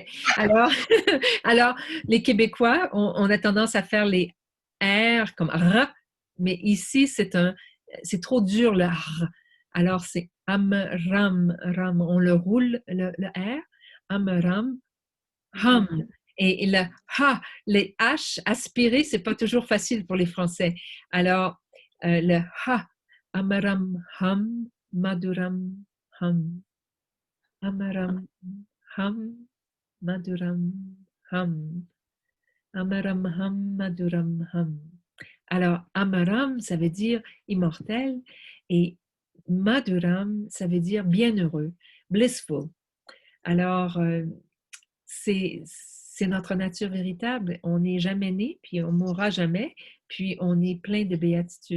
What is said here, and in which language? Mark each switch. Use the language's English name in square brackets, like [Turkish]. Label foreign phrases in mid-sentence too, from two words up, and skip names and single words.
[French] Alors, les Québécois, on a tendance à faire les R comme R, mais ici, c'est trop dur le R. Alors, c'est Amram, Ram. On le roule, le R. [Sanskrit] Amram, Ham. [French] Et le ha, les H aspirés, c'est pas toujours facile pour les Français. Alors, le ha, [Sanskrit] Amaram, Ham, Maduram, Ham. Amaram, Ham, Maduram, Ham. Amaram, Ham, Maduram, Ham. [French] Alors, Amaram, ça veut dire immortel, et Maduram, ça veut dire bienheureux, blissful. Alors, c'est notre nature véritable. On n'est jamais né, puis on mourra jamais, puis on est plein de béatitude.